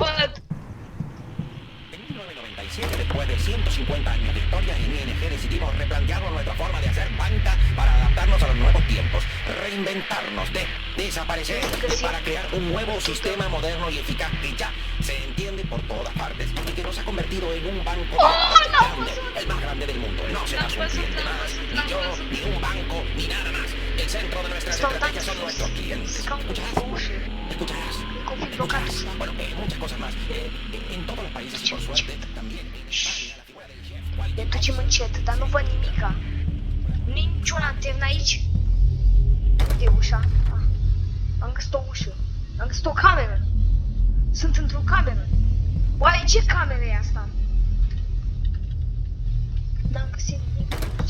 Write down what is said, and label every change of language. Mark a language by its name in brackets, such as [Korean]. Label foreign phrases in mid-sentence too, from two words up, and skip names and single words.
[Spanish] En 1997, después de 150 años de historia, en ING decidimos replantearnos nuestra forma de hacer banca para adaptarnos a los nuevos tiempos, reinventarnos, desaparecer para crear un nuevo sistema moderno y eficaz que ya se entiende por todas partes y que nos ha convertido en un banco grande, el más grande del mundo. No serás un cliente más, ni yo, ni un banco, ni nada más. El centro de nuestras estrategias son nuestros clientes. ¿Escucharás? Bueno, muchas cosas más. En todos los países y por suerte también en España la figura del chef. [Romanian] Ne ducem încet, dar nu văd nimica. Nici o lanternă aici. Unde e ușa? Am găsit o ușă. Am găsit o cameră. Sunt într-o cameră. Oare ce cameră e asta? N-am găsit nimic aici.